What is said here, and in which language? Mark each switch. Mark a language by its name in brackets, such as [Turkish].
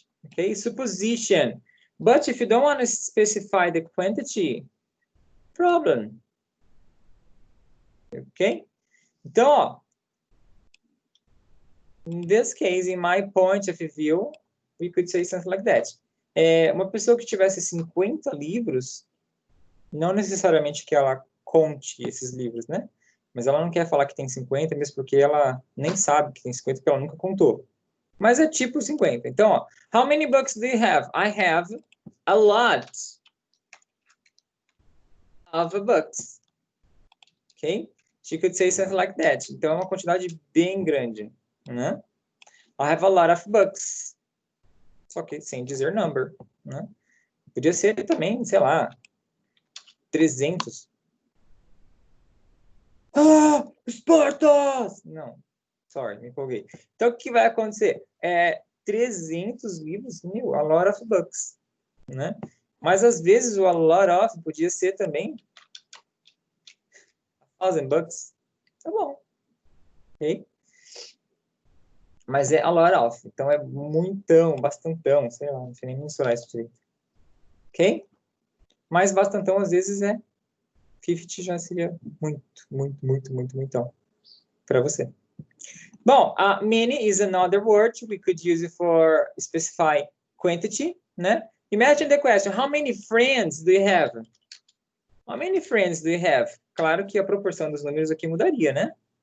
[English] Okay, supposition. But if you don't want to specify the quantity, problem. Okay? [Portuguese] Então, ó, [English] in this case, in my point of view, we could say something like that. [Portuguese] Uma pessoa que tivesse 50 livros, não necessariamente que ela conte esses livros, né? Mas ela não quer falar que tem 50, mesmo porque ela nem sabe que tem 50, porque ela nunca contou. Mas é tipo 50. Então, ó, [English] how many books do you have? I have a lot of books. Okay? She could say something like that. [Portuguese] Então, é uma quantidade bem grande, né? [English] I have a lot of books. [Portuguese] Só que sem dizer number, né? Podia ser também, sei lá, 300. Ah, Espartas! Não, sorry, me empolguei. Então, o que vai acontecer? 300 livros, [English] a lot of books, [Portuguese] né? Mas, às vezes, o a lot of podia ser também 1,000 books. Tá bom. Ok? Mas é a lot of. Então, é muitão, bastantão, sei lá, não sei nem mensurar isso direito. Ok? Mas bastantão, às vezes, 50 já seria muitão para você. [English] Bom, many is another word we could use it for specify quantity, né? Imagine the question, how many friends do you have? How many friends do you have? [Portuguese] Claro que a proporção dos números aqui mudaria, né?